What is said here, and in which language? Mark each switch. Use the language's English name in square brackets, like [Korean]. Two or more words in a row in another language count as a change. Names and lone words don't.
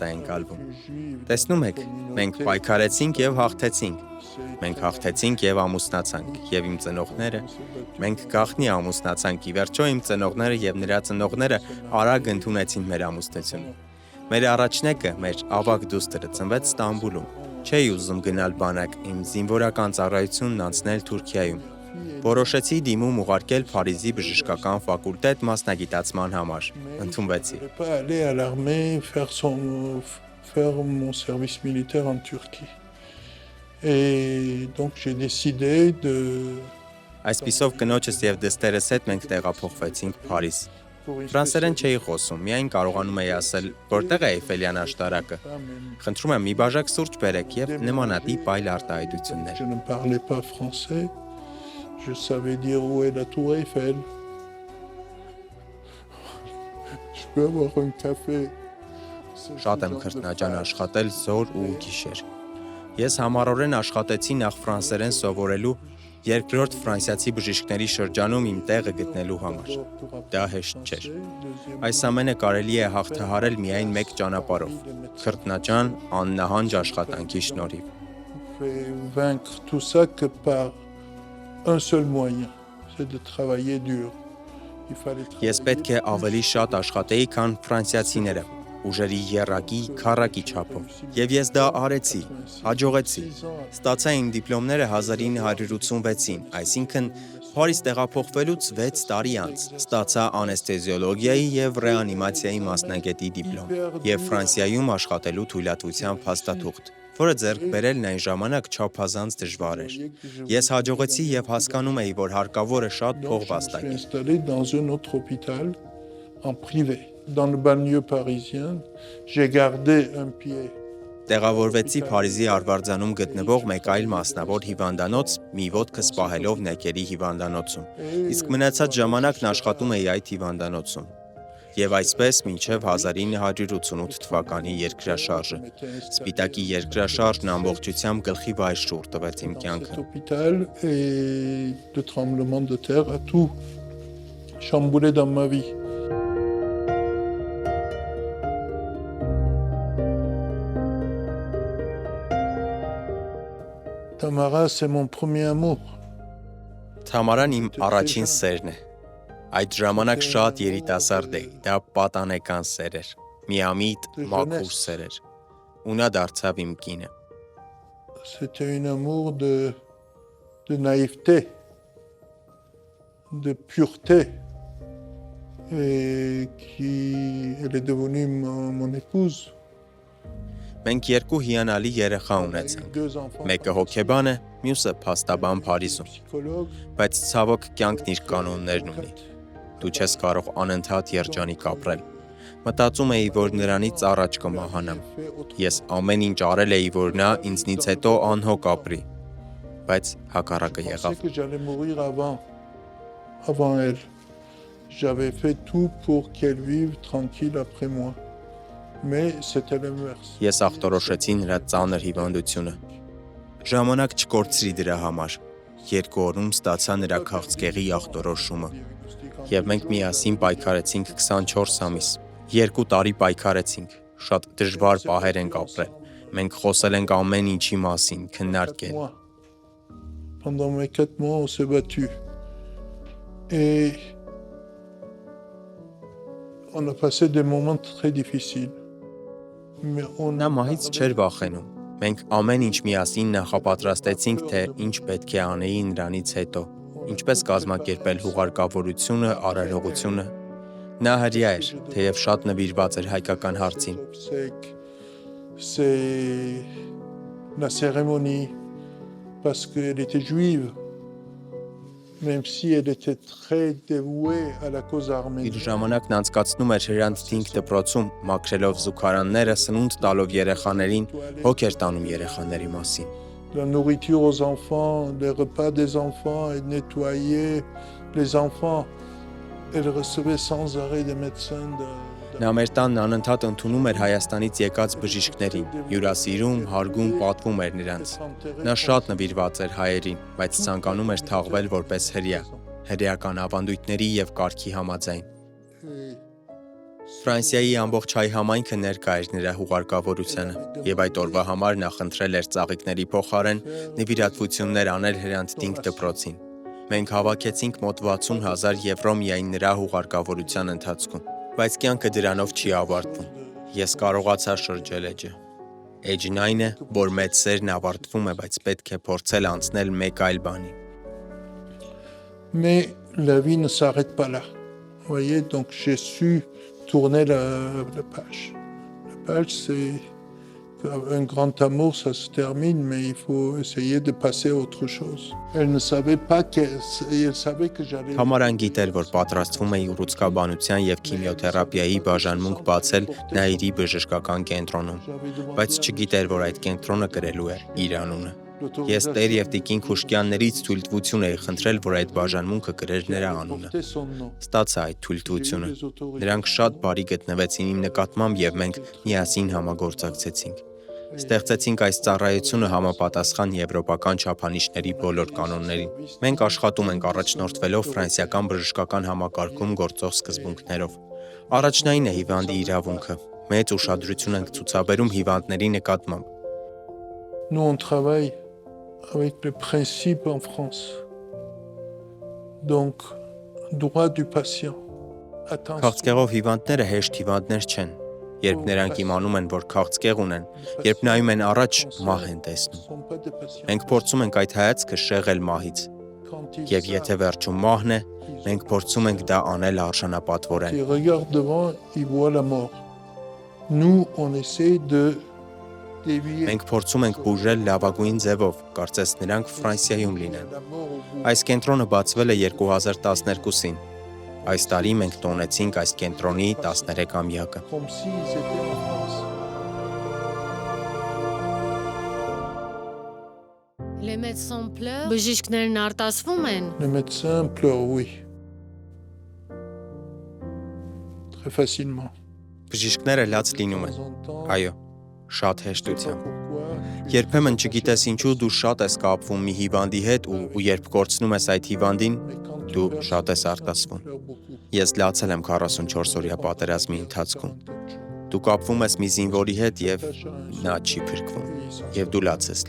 [Armenian] է ընկալվում։ Տեսնում եք, մենք պայքարեցինք եւ հաղթեցինք։ Մենք հաղթեցինք եւ ամուսնացանք, եւ իմ ծնողները, մենք գաղտնի ամուսնացանք, ի վերջո իմ ծնողները եւ նրա ծնողները արագ ընդունեցին մեր ամուսնությունը։ Մեր առաջնեկը, մեր ավագ դուստրը ծնվեց Ստամբուլում։ Չէի ուզում գնալ բանակ, իմ զինվորական ծառայությունն անցնել Թուրքիայում։ Որոշեցի դիմում ուղարկել Փարիզի բժշկական ֆակուլտետ մասնագիտացման համար։ Ընդունվեցի։ [French] Faire mon service militaire en Turquie. Et donc j'ai décidé de [Armenian] Այսպիսով կնոջս եւ դստերս հետ մենք տեղափոխվեցինք Փարիզ։ Ֆրանսերեն չէի խոսում, միայն կարողանում էի ասել, որտեղ է Էյֆելյան աշտարակը։ Խնդրում եմ մի բաժակ սուրճ բերեք եւ նմանատիպ այլ արտահայտություններ։ [French] Je ne parlais pas français. Je savais dire où est la tour Eiffel. Je peux avoir un café. [Armenian] Շատ եմ քրտնաջան աշխատել զոր ու գիշեր։ Ես համառորեն աշխատեցի նախ ֆրանսերեն սովորելու, երկրորդ ֆրանսիացի բժիշկների շրջանում իմ տեղը գտնելու համար։ Դա հեշտ չէր։ Այս ամենը կարելի է հաղթահարել միայն մեկ ճանապարհով՝ քրտնաջան, աննահանջ աշխատանքի շնորհիվ։ [French] Vaincre tout ça que par un seul moyen, c'est de travailler dur. [Armenian] Ես պետք է ավելի շատ աշխատեի, քան ֆրանսիացիները, ուժերի եռակի, քառակի չափով։ Եվ ես դա արեցի, հաջողեցի։ Ստացա իմ դիպլոմները 1986-ին, այսինքն Փարիզ տեղափոխվելուց 6 տարի անց։ Ստացա անեսթեզիոլոգիայի եւ ռեանիմացիայի մասնագետի դիպլոմ եւ Ֆրանսիայում աշխատելու թույլատվության փաստաթուղթ, որը ձեռք բերելն այն ժամանակ չափազանց դժվար էր։ Ես հաջողեցի եւ հասկանում էի, որ հարկավոր է շատ փող վաստակել։ [French] Installé dans un autre hôpital en privé. Dans le banlieue parisien, j'ai gardé un pied. [Armenian] Տեղավորվեցի Փարիզի Արվարձանում գտնվող մեկ այլ մասնավոր հիվանդանոց, մի ոտքս պահելով նեկերի հիվանդանոցում։ Իսկ մնացած ժամանակն աշխատում էի այդ հիվանդանոցում։ Եվ այսպես մինչև 1988 թվականի երկրաշարժը։ Սպիտակի երկրաշարժն ամբողջությամբ գլխի վայր շուռ տվեց իմ կյանքը։ [French] Cet hôpital et le tremblement de terre a tout chamboulé dans ma vie. Tamara, c'est mon premier amour. [Armenian] Թամարան իմ առաջին սերն է։ Այդ ժամանակ շատ երիտասարդ էի, դա պատանեկան սեր էր, միամիտ, մաքուր սեր էր, ու նա դարձավ իմ կինը։ [French] C'était un amour de naïveté, de pureté, et elle est devenue mon épouse. [Armenian] Մենք երկու հիանալի երեխա ունեցանք։ Մեկը հոգեբան է, մյուսը փաստաբան Փարիզում։ Բայց ցավոք կյանքն իր կանոններն ունի։ Դու չես կարող անընդհատ երջանիկ ապրել։ Մտածում էի, որ նրանից առաջ կմահանամ։ Ես ամեն ինչ արել էի, որ նա ինձնից հետո անհոգ ապրի։ Բայց հակառակը եղավ։ [French] J'allais mourir avant elle. J'avais fait tout pour qu'elle vive tranquille après moi. Mais c'était l'inverse. [Armenian] Ես ախտորոշեցի նրա ծանր հիվանդությունը։ Ժամանակ չկորցրի դրա համար։ 2 օրում ստացա նրա քաղցկեղի ախտորոշումը։ Եվ մենք միասին պայքարեցինք 24 ամիս։ 2 տարի պայքարեցինք։ Շատ դժվար պահեր ենք ապրել։ Մենք խոսել ենք ամեն ինչի մասին, քննարկել։ [French] Pendant mes 4 mois, on s'est battu. Et on a passé des moments très difficiles. [Armenian] Նա մահից չէր վախենում։ Մենք ամեն ինչ միասին նախապատրաստեցինք, թե ինչ պետք է անեի նրանից հետո, ինչպես կազմակերպել հուղարկավորությունը, արարողությունը։ Նա հրյա էր, թեև շատ նվիրված էր հայկական հարցին։ [French] C'est la cérémonie, parce qu'elle était juive, même si elle était très dévouée à la cause arménienne. [Armenian] Իր ժամանակն անցկացնում էր Հրանտ Թինք դպրոցում, մաքրելով զուգարանները, սնունդ տալով երեխաներին, հոգ էր տանում երեխաների մասին։ [French] La nourriture aux enfants, les repas des enfants, et nettoyer les enfants. Elle recevait sans arrêt des médecins [Armenian] Նա մեր տանն անընդհատ ընդունում էր Հայաստանից եկած բժիշկներին, հյուրասիրում, հարգում, պատվում էր նրանց։ Նա շատ նվիրված էր հայերին, բայց ցանկանում էր թաղվել որպես հրյա։ հրեական ավանդույթների եւ կարգի համաձայն։ Ֆրանսիայի ամբողջ հայ համայնքը ներկա էր նրա հուղարկավորությանը եւ այդ օրվա համար նա խնդրել էր ծաղիկների փոխարեն նվիրատվություններ անել Հրանտ Դինք դպրոցին։ Մենք հավաքեցինք մոտ 60,000 եվրո միայն նրա հուղարկավորության ընթացքում, բայց կյանքը դրանով չի ավարտվում։ Ես կարողացա շրջել էջը։ Էջն այն է, որ մեծ սերն ավարտվում է, բայց պետք է փորձել անցնել մեկ այլ բանի։ [French] Mais la vie ne s'arrête pas là. Vous voyez, donc j'ai su tourner la page. La page, c'est un grand amour, ça se termine, mais il faut essayer de passer à autre chose. Elle ne savait pas elle savait que j'allais... [Armenian] Համարան գիտեր, որ պատրաստվում էի ուռուցքաբանության եւ քիմիոթերապիայի բաժանմունք բացել Նաիրի բժշկական կենտրոնում, բայց չգիտեր, որ այդ կենտրոնը կրելու է իր անունը։ Ես Տեր եւ Տիկին Խուշկյաններից թույլտվություն էի խնդրել, որ այդ բաժանմունքը կրեր նրա անունը։ Ստացա այդ թույլտվությունը։ Նրանք շատ բարի գտնվեցին իմ նկատմամբ եւ մենք միասին համագործակցեցինք։ Ստեղծեցինք այս ծառայությունը համապատասխան եվրոպական չափանիշների բոլոր կանոններին։ Մենք աշխատում ենք առաջնորդվելով ֆրանսիական բժշկական համակարգում գործող սկզբունքներով։ Առաջնային է հիվանդի իրավունքը։ Մեծ ուշադրություն ենք ցուցաբերում հիվանդների նկատմամբ։ [French] Nous on travaille avec les principes en France. Donc droit du patient. [Armenian] Քաղցկեղով հիվանդները հեշտ հիվանդներ չեն։ Երբ նրանք իմանում են, որ քաղցկեղ ունեն, երբ նայում են առաջ, մահ են տեսնում։ Մենք փորձում ենք այդ հայացքը շեղել մահից։ Եվ եթե վերջում մահն է, մենք փորձում ենք դա անել արժանապատվորեն։ [French] Ils regardent devant, ils voient la mort. Nous on essaie de [Armenian] Մենք փորձում ենք բուժել լավագույն ձևով, կարծես նրանք Ֆրանսիայում լինեն։ Այս կենտրոնը բացվել է 2012-ին։ Այս տարի մենք տոնեցինք այս կենտրոնի 13-ամյակը։ Բժիշկներն արտասվում են։ [French] Les médecins pleurent, oui. Très facilement. [Armenian] Բժիշկները լաց լինում են։ Այո, շատ հեշտությամբ։ Երբեմն չգիտես ինչու դու շատ ես կապվում մի հիվանդի հետ ու երբ կորցնում ես այդ հիվանդին, դու շատ ես արտասվում։ Ես լացել եմ 44-օրյա պատերազմի ընթացքում։ Դու կապվում ես մի զինվորի հետ եւ նա չի փրկվում, եւ դու լաց ես